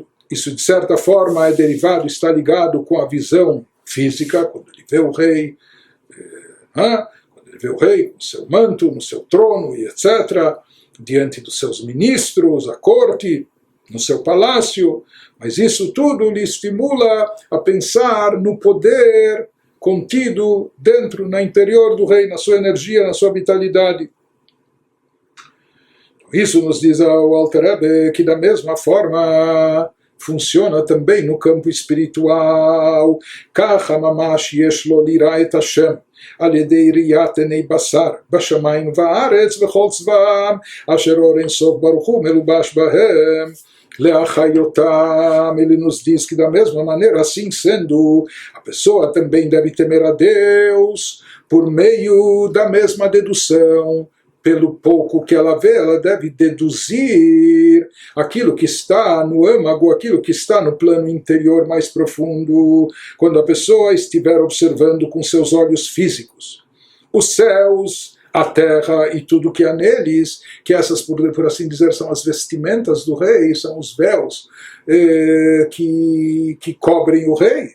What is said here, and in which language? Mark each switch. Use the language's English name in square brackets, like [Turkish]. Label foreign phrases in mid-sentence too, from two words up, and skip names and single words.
[Portuguese] Isso, de certa forma, é derivado, está ligado com a visão física, quando ele vê o rei, quando ele vê o rei no seu manto, no seu trono, e etc., diante dos seus ministros, a corte, no seu palácio, mas isso tudo lhe estimula a pensar no poder contido dentro, no interior do rei, na sua energia, na sua vitalidade. Isso nos diz o Alter Rebbe que da mesma forma funciona também no campo espiritual. [Hebrew] כך ממש יש לו לירא את השם על ידי ראיית עיני בשר בשמיים וארץ וכל צבאם אשר אור אין סוף ברוך הוא מלובש בהם להחיותם. [Portuguese] Ele nos diz que da mesma maneira, assim sendo, a pessoa também deve temer a Deus por meio da mesma dedução. Pelo pouco que ela vê, ela deve deduzir aquilo que está no âmago, aquilo que está no plano interior mais profundo, quando a pessoa estiver observando com seus olhos físicos os céus, a terra e tudo que há neles, que essas, por assim dizer, são as vestimentas do rei, são os véus que cobrem o rei.